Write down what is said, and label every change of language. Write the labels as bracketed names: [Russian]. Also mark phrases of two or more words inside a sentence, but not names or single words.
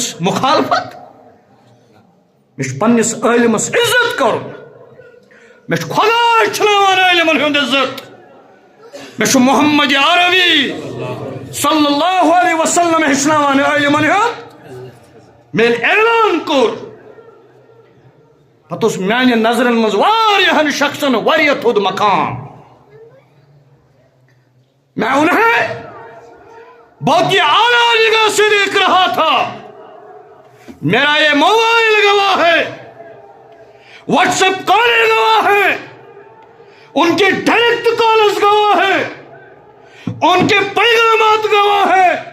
[Kashmiri] مُخالفت مےٚ چھُ پننِس عٲلمس عزت کرُن مےٚ چھُ خۄدا ہیٚچھناوان عٲلمن ہُنٛد عزت مےٚ چھُ محمد عربی [Arabic] صلی اللہ علیہ وسلم [Kashmiri] ہیٚچھناوان عٲلمن ہُنٛد مےٚ ییٚلہِ اعلان کوٚر پتہٕ اوس میانہِ نظرن منٛز واریاہن شخصن واریاہ تھوٚد مقام [Urdu] میں انہیں بہت ہی اعلیٰ نگاہ سے دیکھ رہا تھا میرا یہ موبائل گواہ ہے واٹس ایپ کالیں گواہ ہے ان کے [English] direct calls [Urdu] گواہ ہے ان کے پیغامات گواہ ہے